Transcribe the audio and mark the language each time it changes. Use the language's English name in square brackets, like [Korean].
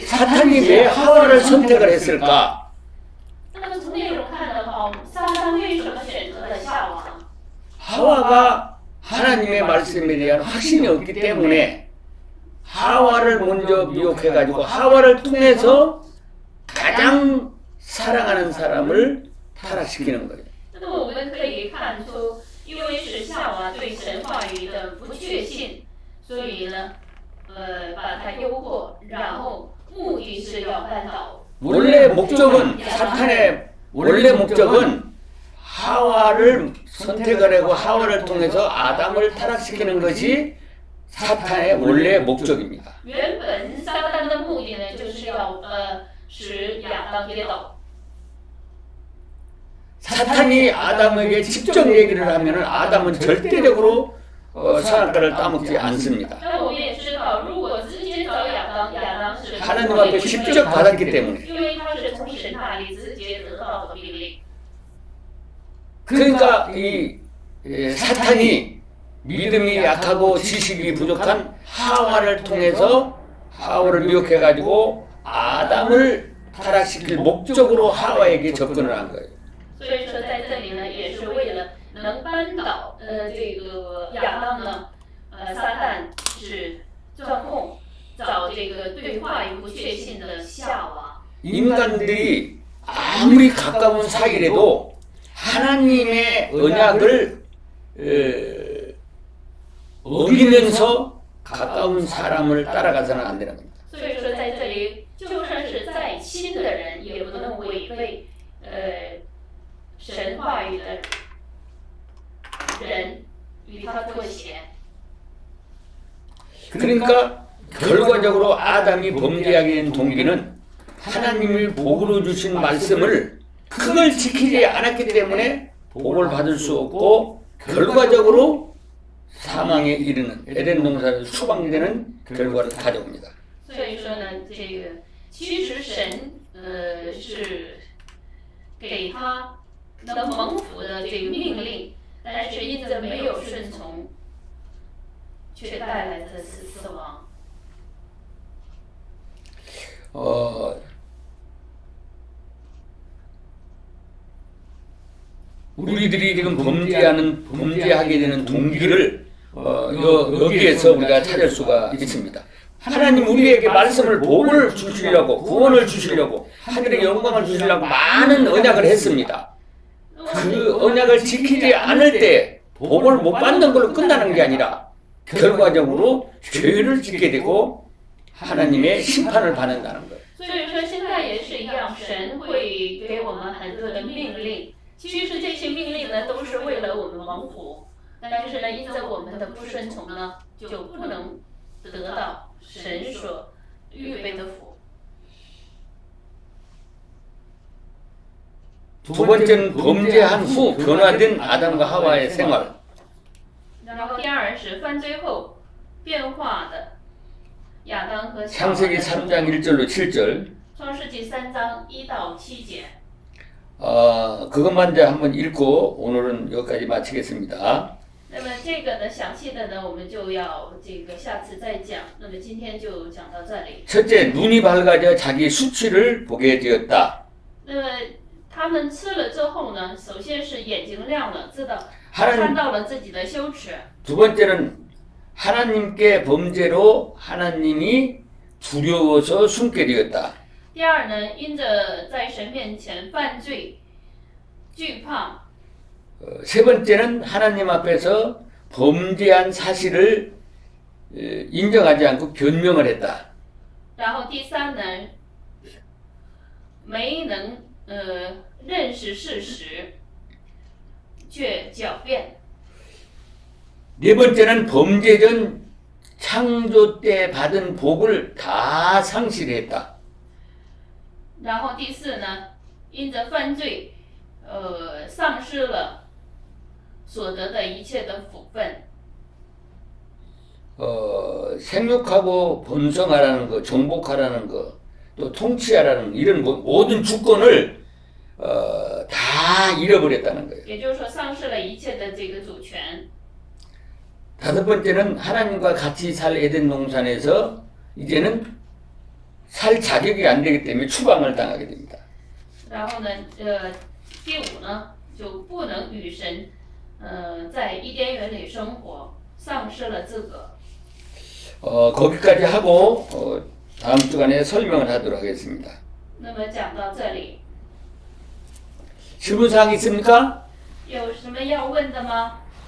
[Korean] 사탄이 왜 하와를 선택을 했을까? [Chinese] 那么从内容看的话，撒旦为什么选择了夏娃？ [Korean] 하와가 하나님의 말씀에 대한 확신이 없기 때문에 하와를 먼저 미혹해가지고 하와를 통해서 가장 사랑하는 사람을 타락시키는 거예요. [Chinese] 那么我们可以看出，因为是夏娃对神话语的不确信，所以呢，把他诱惑，然后目的是要扳倒。 [Korean] 원래 사탄의 원래 목적은 하와를 선택하려고 하와를 통해서 아담을 타락시키는 것이 사탄의 원래 목적입니다. [Chinese] 原本撒旦的目的呢，就是要使亚当跌倒。 [Korean] 사탄이 아담에게 직접 얘기를 하면은 아담은 절대적으로 선악과를 따먹지 않습니다. [Chinese] 那我们也知道，如果直接找亚当，亚当是 [Korean] 하나님 앞에 직접 받았기 때문에. [Chinese] 因为他是从神那里直接得到的命令。 [Korean] 그러니까 이 사탄이 믿음이 약하고 지식이 부족한 하와를 통해서 하와를 미혹해가지고 아담을 타락시킬 목적으로 하와에게 접근을 한 거예요. [Chinese] 所以说，在这里呢，也是为了能扳倒这个亚当呢，撒旦是钻空，找这个对话语不确信的夏娃。 [Korean] 인간들이 아무리 가까운 사이라도 하나님의 언약을 어기면서 가까운 사람을 따라가서는 안 되는 겁니다. [Chinese] 所以说，在这里，就算是再亲的人，也不能违背神话语的人与他妥协。 [Korean] 그러니까 결과적으로 아담이 범죄하게 된 동기는 하나님이 복으로 주신 말씀을 그걸 지키지 않았기 때문에 복을 받을 수 없고 결과적으로 사망에 이르는 에덴 동산에서 추방되는 결과를 가져옵니다. [Chinese] 所以说呢，这个其实神是给他能蒙福的这个命令，但是因着没有顺从，却带来的是死亡。 [Korean] 우리들이 지금 범죄하게 되는 동기를 여기에서 우리가 찾을 수가 있습니다. 하나님 우리에게 말씀을 복을 주시려고 구원을 주시려고 하늘의 영광을 주시려고 많은 언약을 했습니다. 그 언약을 지키지 않을 때 복을 못 받는 걸로 끝나는 게 아니라 결과적으로 죄를 짓게 되고 하나님의 심판을 받는다는 거예요. [Chinese] 所以说现在也是一样，神会给我们很多的命令，其实这些命令呢都是为了我们蒙福，但是呢因着我们的不顺从呢，就不能得到神所预备的福。 [Korean] 두 번째는 범죄한 후 변화된 아담과 하와의 생활. [Chinese] 然后第二是犯罪后变化的亚当和夏娃。 [Korean] 창세기 3장 1절로 7절. [Chinese] 创世纪3章1到7节。 [Korean] 그것만 이제 한번 읽고 오늘은 여기까지 마치겠습니다. [Chinese] 那么这个呢，详细的呢，我们就要这个下次再讲。那么今天就讲到这里。 [Korean] 첫째, 눈이 밝아져 자기 수치를 보게 되었다. [Chinese] 那么他们吃了之后呢，首先是眼睛亮了，知道 [Korean] 하나님 [Chinese] 看到了自己的羞耻。 [Korean] 두 번째는 하나님께 범죄로 하나님이 두려워서 숨게 되었다. [Chinese] 第二呢，因着在神面前犯罪，惧怕。 [Korean] 세 번째는 하나님 앞에서 범죄한 사실을 인정하지 않고 변명을 했다. [Chinese] 然后第三呢，没能认识事实，却狡辩。 [Korean] 네 번째는 범죄 전 창조 때 받은 복을 다 상실했다. [Chinese] 然后第四呢，因着犯罪，丧失了所得的一切的福分。 [Korean] 생육하고 번성하라는 거, 정복하라는 거, 또 통치하라는 거, 이런 모든 주권을 다 잃어버렸다는 거예요. [Chinese] 也就是说，丧失了一切的这个主权。 [Korean] 다섯 번째는 하나님과 같이 살 에덴 동산에서 이제는 살 자격이 안 되기 때문에 추방을 당하게 됩니다. [Chinese] 然后呢，第五呢，就不能与神，在伊甸园里生活，丧失了资格。 [Korean] 거기까지 하고 다음 주간에 설명을 하도록 하겠습니다. [Chinese] 那么讲到这里， [Korean] 질문사항 있습니까? [Chinese] 有什么要问的吗？